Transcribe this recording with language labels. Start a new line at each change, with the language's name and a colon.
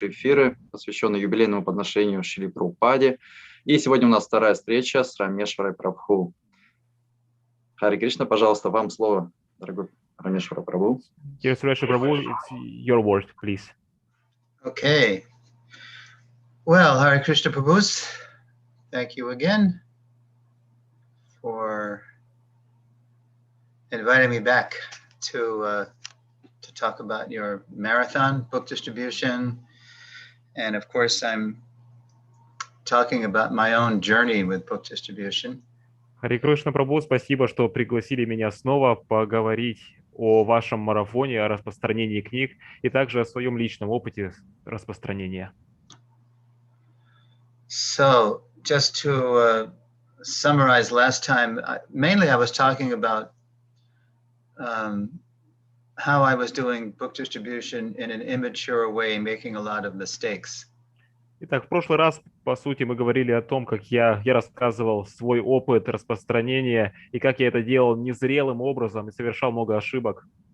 Russian: эфиры, посвященные юбилейному подношению Шрили Прабхупаде. И сегодня у нас вторая встреча с Рамешварой Прабху. Хари Кришна, пожалуйста, вам слово, дорогой Рамешвара Прабху.
English: Dear Suрешвара Prabhu, it's your word, please. Okay. Well, Hare Krishna Prabhus, thank you again for inviting me back to talk about your marathon book distribution. And of course, I'm talking about my own journey with book distribution.
Russian: Хари Кришна Прабху, спасибо, что пригласили меня снова поговорить о вашем марафоне, о распространении книг и также о своем личном опыте распространения.
English: So, just to summarize last time, mainly I was talking about how I was doing book distribution in an immature way, making a lot of mistakes.
Russian: Итак, в прошлый раз, по сути, мы говорили о том, как я рассказывал свой опыт распространения и как я это делал незрелым образом и совершал много ошибок.